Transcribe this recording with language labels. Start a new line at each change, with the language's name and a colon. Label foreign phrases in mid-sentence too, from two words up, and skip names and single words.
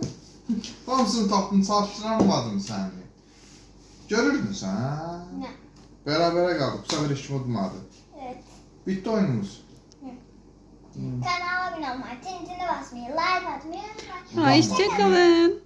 Azerbaijani: Hamısını tapdın, çatışdıramadım səni. Görürdün sən, hə?
Turkish: Ne?
Azerbaijani: Bərabərə qaldıq. Bu səfər heç kim udmadı.
Turkish: Evet. Bitti oyunumuz. Kanala abone olmayı, tintini basmayı, like atmayı unutmayın. Hoşçakalın.